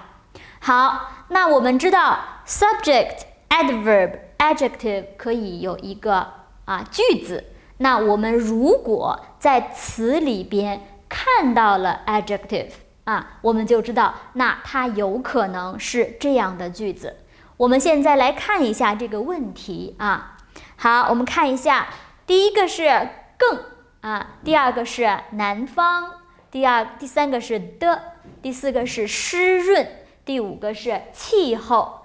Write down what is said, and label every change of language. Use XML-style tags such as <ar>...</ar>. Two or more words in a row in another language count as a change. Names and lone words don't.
<zh>好，那我們知道</zh> <en>subject adverb adjective</en> <zh>可以有一個句子，那我們如果在詞裡邊看到了 adjective我們就知道那它有可能是這樣的句子。我們現在來看一下這個問題好，我們看一下，第一個是更第二個是南方，第三個是的，第四個是濕潤，第五個是氣候。</zh>